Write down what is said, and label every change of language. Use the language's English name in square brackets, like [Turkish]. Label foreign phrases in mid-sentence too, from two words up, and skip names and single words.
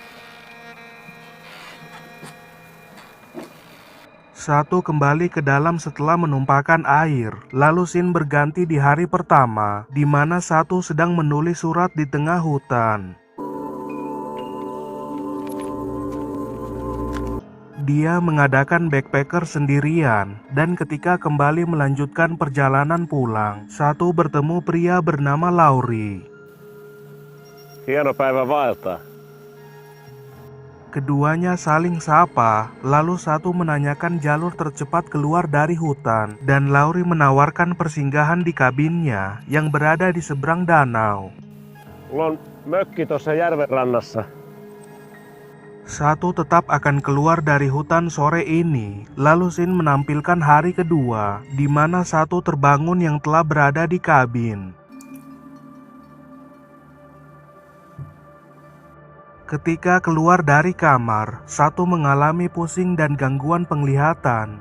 [Indonesian] Satu kembali ke dalam setelah menumpahkan air, lalu Sin berganti di hari pertama, di mana Satu sedang menulis surat di tengah hutan. Dia mengadakan backpacker sendirian, dan ketika kembali melanjutkan perjalanan pulang, Satu bertemu pria bernama Lauri. [Finnish] hieno päivä vaeltaa. [Indonesian] Keduanya saling sapa, lalu Satu menanyakan jalur tercepat keluar dari hutan, dan Lauri menawarkan persinggahan di kabinnya yang berada di seberang danau. [Finnish] Mulla on mökki tuossa järven rannassa. [Indonesian] Satu tetap akan keluar dari hutan sore ini, lalu Sin menampilkan hari kedua, di mana Satu terbangun yang telah berada di kabin. Ketika keluar dari kamar, Satu mengalami pusing dan gangguan penglihatan.